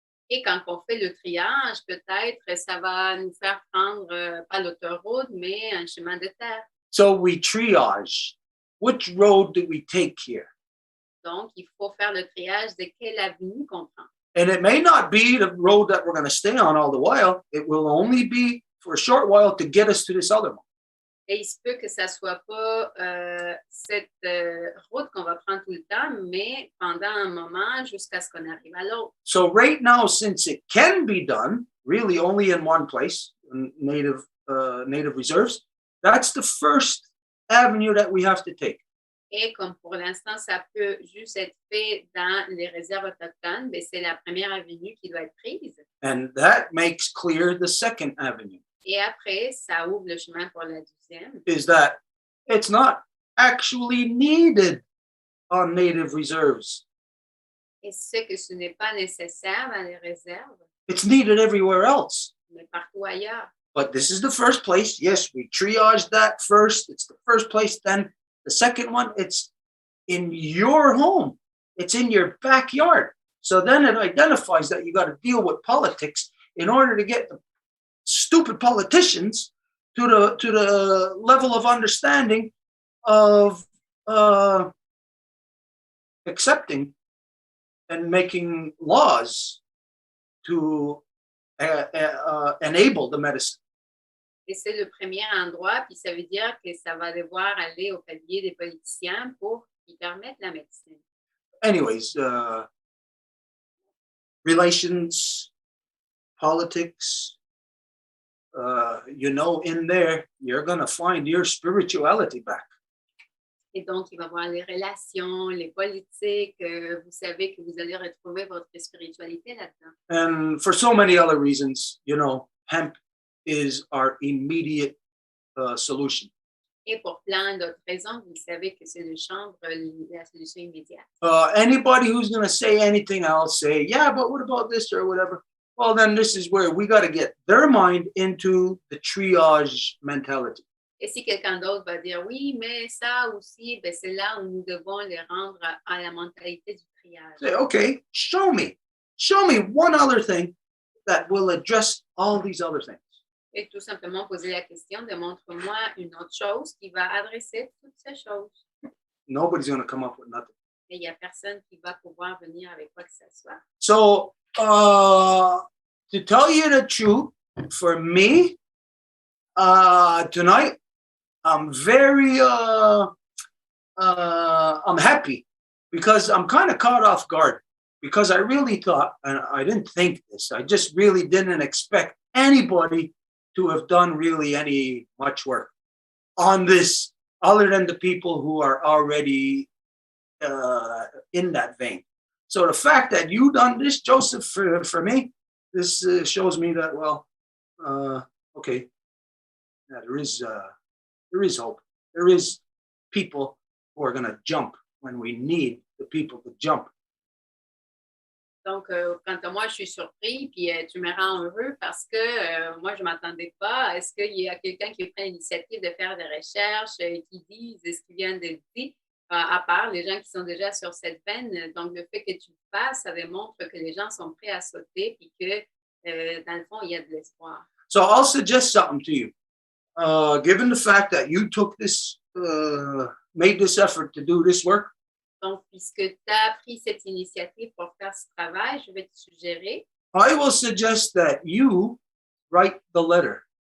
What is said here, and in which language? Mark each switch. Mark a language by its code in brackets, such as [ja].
[fr] Et quand on fait le triage, peut-être ça va nous faire prendre pas l'autoroute, mais un chemin de terre. [en] So we triage. Which road do we take here? [fr] Donc, il faut faire le triage de quelle avenue qu'on prend. [en] And it may not be the road that we're going to stay on all the while. It will only be for a short while to get us to this other one. [fr] Et il se peut que ça ne soit pas cette route qu'on va prendre tout le temps, mais pendant un moment jusqu'à ce qu'on arrive à l'autre. [en] So right now, since it can be done really only in one place, native reserves, that's the first avenue that we have to take. [fr] Et comme pour l'instant, ça peut juste être fait dans les réserves autochtones, mais c'est la première avenue qui doit être prise. [en] And that makes clear the second avenue. [fr] Et après, ça ouvre le chemin pour la deuxième. [en] Is that it's not actually needed on native reserves. [fr] Et c'est que ce n'est pas nécessaire dans les réserves, [en] It's needed everywhere else. [fr] mais partout ailleurs. [en] But this is the first place. Yes, we triaged that first. It's the first place. Then the second one, it's in your home. It's in your backyard. So then it identifies that you got to deal with politics in order to get the stupid politicians to the level of understanding of accepting and making laws to enable the medicine. [fr] Et c'est le premier endroit, puis ça veut dire que ça va devoir aller au palier des politiciens pour qu'ils permettent la médecine. [en] Anyways, relations, politics, in there, you're going to find your spirituality back. [fr] Et donc, il va y avoir les relations, les politiques. Vous savez que vous allez retrouver votre spiritualité là-dedans. [en] And for so many other reasons, hemp is our immediate solution. [fr] Et pour plein d'autres raisons, vous savez que c'est le chanvre, la solution immédiate. [en] Anybody who's going to say anything else, say, yeah, but what about this or whatever? Well, then this is where we got to get their mind into the triage mentality. [fr] Et si quelqu'un d'autre va dire oui, mais ça aussi, ben c'est là où nous devons les rendre à la mentalité du triage. [en] Say, okay, show me one other thing that will address all these other things. [fr] Et tout simplement poser la question, démontre-moi une autre chose qui va adresser toutes ces choses. [en] Nobody's going to come up with nothing. [fr] Et il n'y a personne qui va pouvoir venir avec quoi que ce soit. [en] So, to tell you the truth, for me, tonight, I'm very, I'm happy because I'm kind of caught off guard because I really thought, and I didn't think this, I just really didn't expect anybody to have done really any much work on this other than the people who are already in that vein. So the fact that you done this, Joseph, for me, this shows me that, well, okay, yeah, there is hope. There is people who are going to jump when we need the people to jump. [fr] Donc, quant à moi, je suis surpris, puis tu me rends heureux parce que moi, je ne m'attendais pas. Est-ce qu'il y a quelqu'un qui prend l'initiative de faire des recherches, qui disent ce qu'ils viennent de dire, à part les gens qui sont déjà sur cette veine. Donc, le fait que tu le fasses, ça démontre que les gens sont prêts à sauter, puis que, dans le fond, il y a de l'espoir. [en] So I'll suggest something to you. Given the fact that you took this, made this effort to do this work, [fr] Donc, puisque tu as pris cette initiative pour faire ce travail, je vais te suggérer [en] I will suggest that you write the letter